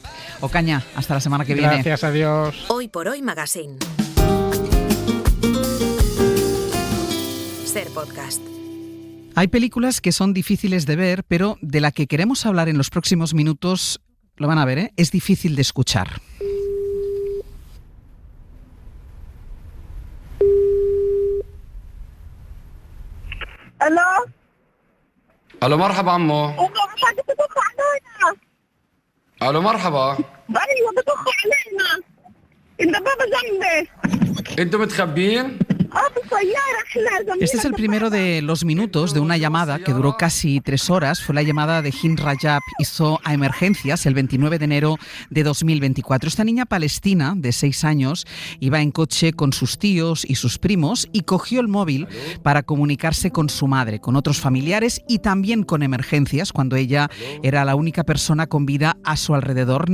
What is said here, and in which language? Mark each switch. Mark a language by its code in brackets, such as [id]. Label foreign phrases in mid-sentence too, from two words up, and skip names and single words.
[es] Ocaña, hasta la semana que viene. Gracias, adiós. Hoy por Hoy Magazine. SER Podcast. Hay películas que son difíciles de ver, pero de la que queremos hablar en los próximos minutos, lo van a ver, es difícil de escuchar. [ar] الو الو مرحبا عمو الو مرحبا ايوه بتخ علينا انت بابا جنبي انتوا متخبين. [es] Este es el primero de los minutos de una llamada que duró casi 3 horas. Fue la llamada de Hind Rajab hizo a Emergencias el 29 de enero de 2024. Esta niña palestina de 6 años iba en coche con sus tíos y sus primos y cogió el móvil para comunicarse con su madre, con otros familiares y también con Emergencias cuando ella era la única persona con vida a su alrededor.